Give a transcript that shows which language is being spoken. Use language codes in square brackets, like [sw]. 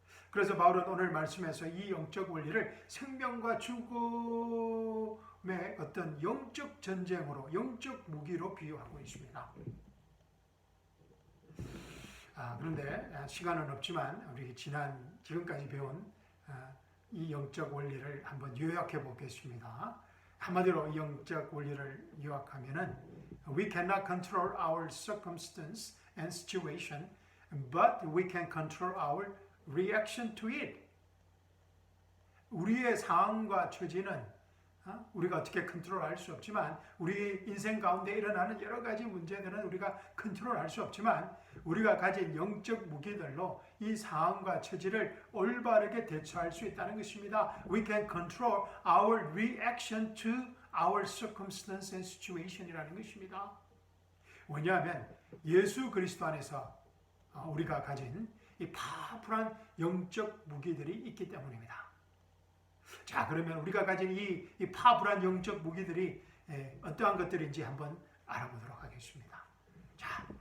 [ko] 그래서 바울은 오늘 말씀에서 이 영적 원리를 생명과 죽음의 어떤 영적 전쟁으로, 영적 무기로 비유하고 있습니다. 그런데 시간은 없지만 우리 지금까지 배운 이 영적 원리를 한번 요약해 보겠습니다. 한마디로 이 영적 원리를 요약하면은 [en] We cannot control our circumstance and situation, but we can control our reaction to it. [ko] 우리의 상황과 처지는 우리가 어떻게 컨트롤할 수 없지만, 우리 인생 가운데 일어나는 여러 가지 문제들은 우리가 컨트롤할 수 없지만, 우리가 가진 영적 무기들로 이 상황과 처지를 올바르게 대처할 수 있다는 것입니다. [en] We can control our reaction to our circumstance and situation이라는 [ko] 것입니다. 왜냐하면 예수 그리스도 안에서 우리가 가진 이 파워풀한 영적 무기들이 있기 때문입니다. 자, 그러면 우리가 가진 이 파워풀한 영적 무기들이 어떠한 것들인지 한번 알아보도록 하겠습니다. 자,